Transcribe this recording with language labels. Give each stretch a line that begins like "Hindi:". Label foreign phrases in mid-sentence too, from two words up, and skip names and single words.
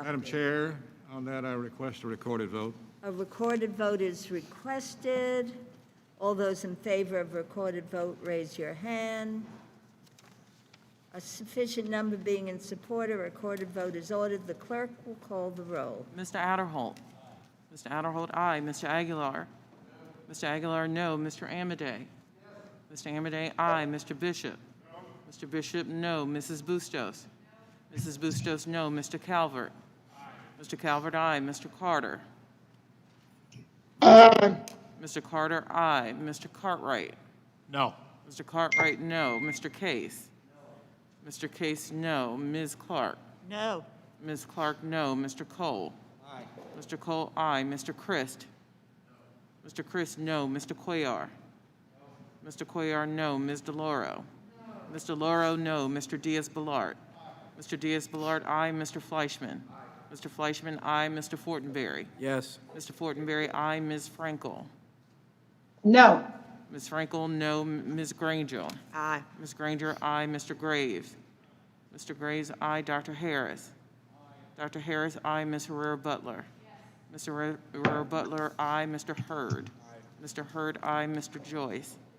English: Madam Chair, on that I request a recorded vote. A recorded vote is requested. All those in favor of recorded vote, raise your hand. A sufficient number being in support, a recorded vote is ordered. The clerk will call the roll. Mr. Adderholt. Mr. Adderholt, aye. Mr. Aguilar. Mr. Aguilar, no. Mr. Amedee. Mr. Amedee, aye. Mr. Bishop. Mr. Bishop, no. Mrs. Bustos. Mrs. Bustos, no. Mr. Calvert. Mr. Calvert, aye. Mr. Carter. Mr. Carter, aye. Mr. Cartwright. No. Mr. Cartwright, no. Mr. Case. Mr. Case, no. Ms. Clark. No. Ms. Clark, no. Mr. Cole. Aye. Mr. Cole, aye. Mr. Christ. Mr. Christ, no. Mr. Cuellar. Mr. Cuellar, no. Ms. DeLauro. Ms. DeLauro, no. Mr. Diaz-Balart. Mr. Diaz-Balart, aye. Mr. Fleischman. Mr. Fleischman, aye. Mr. Fortenberry. Yes. Mr. Fortenberry, aye. Ms. Frankel. No. Ms. Frankel, no. Ms. Granger. Aye. Ms. Granger, aye. Mr. Graves. Mr. Graves, aye. Dr. Harris. Dr. Harris, aye. Ms. Herrera-Butler. Mr. Herrera-Butler, aye. Mr. Hurd. Mr. Hurd, aye. Mr. Joyce.